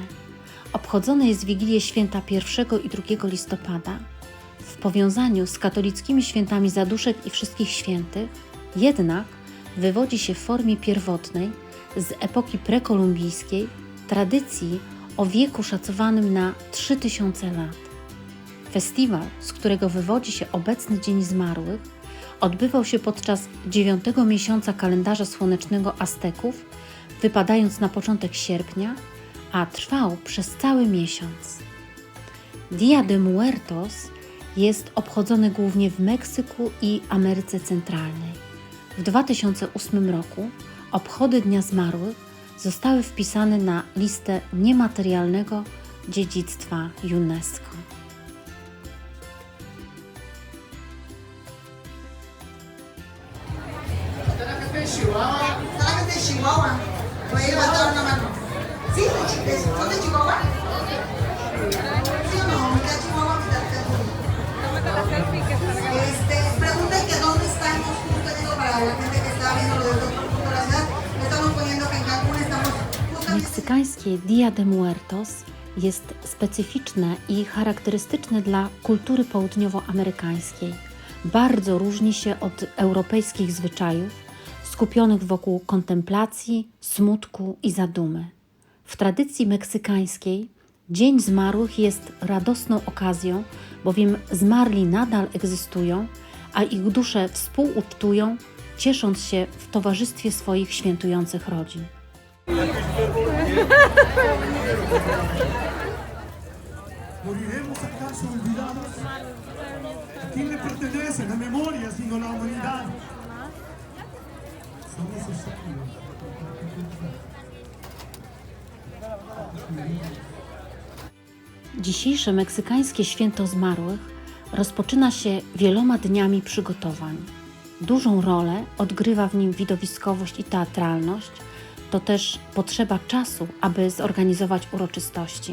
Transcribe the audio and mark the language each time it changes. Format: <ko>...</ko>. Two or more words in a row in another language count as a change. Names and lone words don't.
<pl>Obchodzone jest Wigilię Święta 1 i 2 listopada w powiązaniu z katolickimi świętami Zaduszek i Wszystkich Świętych, jednak wywodzi się w formie pierwotnej z epoki prekolumbijskiej tradycji o wieku szacowanym na 3000 lat. Festiwal, z którego wywodzi się obecny Dzień Zmarłych, odbywał się podczas 9 miesiąca kalendarza słonecznego Azteków, wypadając na początek sierpnia, a trwał przez cały miesiąc. Día de Muertos jest obchodzony głównie w Meksyku i Ameryce Centralnej. W 2008 roku obchody Dnia Zmarłych zostały wpisane na listę niematerialnego dziedzictwa UNESCO.</pl> <es>¿Sabes de Chihuahua? Voy a levantar una mano. ¿Sí? ¿Son de Chihuahua? ¿Sí o no? ¿Mitad Chihuahua, mitad Cancún? Preguntan que dónde estamos, justo digo para la gente que está viendo lo del otro punto de la ciudad. Estamos poniendo que en Cancún estamos justamente...</es> <pl>Meksykańskie Día de Muertos jest specyficzne i charakterystyczne dla kultury południowoamerykańskiej. Bardzo różni się od europejskich zwyczajów, skupionych wokół kontemplacji, smutku i zadumy. W tradycji meksykańskiej Dzień Zmarłych jest radosną okazją, bowiem zmarli nadal egzystują, a ich dusze współucztują, ciesząc się w towarzystwie swoich świętujących rodzin.</pl> <es>¿Moriremos acaso olvidados? ¿A quién le pertenece la memoria sino la humanidad? Son necesarios.</es> <pl>Dzisiejsze meksykańskie święto zmarłych rozpoczyna się wieloma dniami przygotowań. Dużą rolę odgrywa w nim widowiskowość i teatralność, to też potrzeba czasu, aby zorganizować uroczystości.</pl>